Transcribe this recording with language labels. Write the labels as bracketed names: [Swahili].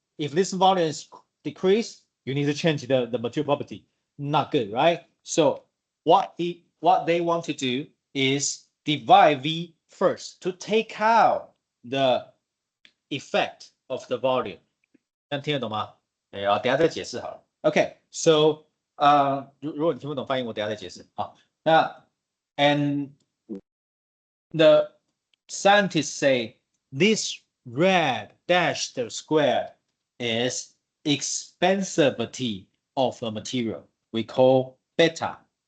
[English] If this volume is decreased, you need to change the material property. Not good, right? So what they want to do is divide V first to take out the effect of the volume. [Chinese] 这样听得懂吗？等下再解释好了。OK，so 如果你听不懂翻译，我等下再解释。好，那 [English] And the scientists say this red dashed square is expansivity of a material. We call beta.